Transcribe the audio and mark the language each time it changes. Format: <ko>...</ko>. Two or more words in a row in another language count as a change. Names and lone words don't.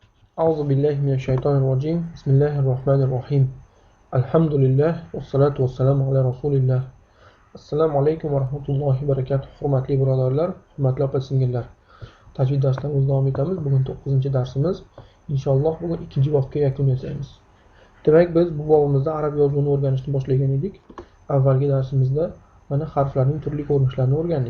<ar>أعوذ بالله من الشيطان الرجيم بسم الله الرحمن الرحيم الحمد لله والصلاة والسلام على رسول الله السلام عليكم ورحمة الله وبركاته.</ar> <uz>Hurmatli birodarlar, hurmatli opa-singillar. Tajvid darslarimizni davom etamiz. Bugun 9-darsimiz. Inshaalloh bugun 2-bobga yakun yasaymiz. Demak, biz bu bobimizda arab yozuvini o'rganishni boshlagan edik. Avvalgi darsimizda mana harflarning turli ko'rinishlarini o'rgandik.</uz>